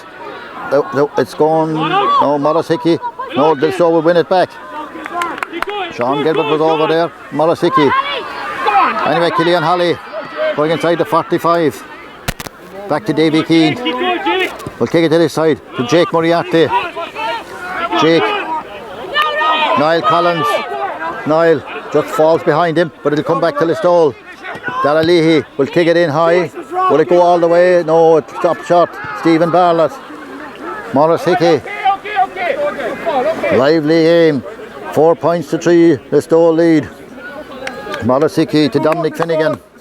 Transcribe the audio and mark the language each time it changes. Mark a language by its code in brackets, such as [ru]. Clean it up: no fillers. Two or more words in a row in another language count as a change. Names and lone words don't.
[en] It's gone. No, Morris Hickey. No, Listowel will win it back. Sean Gilbert was over there. Morris Hickey. Anyway, Killian Holly going inside the 45. Back to Davy Keane. We'll kick it to this side to Jake Moriarty. Jake. Niall Collins. Niall just falls behind him, but it'll come back to Listowel. Dara Leahy will kick it in high. Will it go all the way? No, it's top shot. Stephen Barlett. Morris Hickey. Lively game. 4 points to 3. Listowel lead. Morris Hickey to Dominic Finnegan.